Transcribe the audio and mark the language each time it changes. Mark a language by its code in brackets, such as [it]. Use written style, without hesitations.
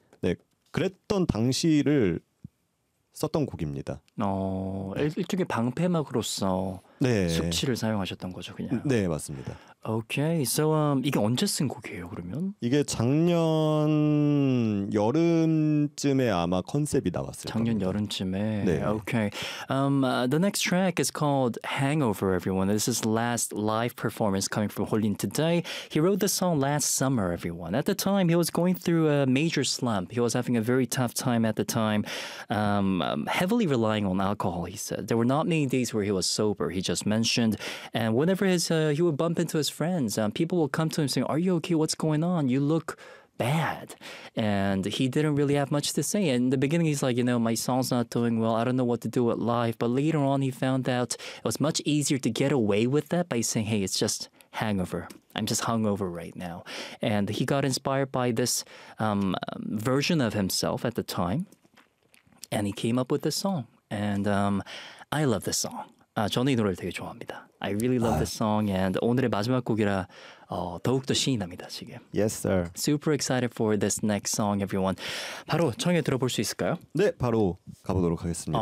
[ko] 네, 그랬던 당시를 썼던 곡입니다. 일종의 방패막으로서 네. 숙취를 사용하셨던 거죠, 그냥. 네, 맞습니다. Okay, so 이게 언제 쓴 곡이에요, 그러면? 이게 작년 여름쯤에 아마 컨셉이 나왔을 작년 겁니다. 작년 여름쯤에. 네. [en] Okay, the next track is called Hangover, everyone. This is last live performance coming from Hollin today. He wrote the song last summer, everyone. At the time, he was going through a major slump. He was having a very tough time at the time, heavily relying on alcohol. He said there were not many days where he was sober. He just mentioned, and whenever he would bump into his friends, people will come to him saying, are you okay? What's going on? You look bad. And he didn't really have much to say. And in the beginning, he's like, you know, my song's not doing well. I don't know what to do with life. But later on, he found out it was much easier to get away with that by saying, hey, it's just hangover. I'm just hungover right now. And he got inspired by this version of himself at the time. And he came up with this song. And I love this song. [ko] 아, 저는 이 노래를 되게 좋아합니다. [en] I really love this song and [ko] 오늘의 마지막 곡이라 더욱더 신이 납니다 지금. [en] Yes, sir. Super excited for this next song, everyone. [ko] 바로 청해 들어볼 수 있을까요? 네, 바로 가보도록 하겠습니다.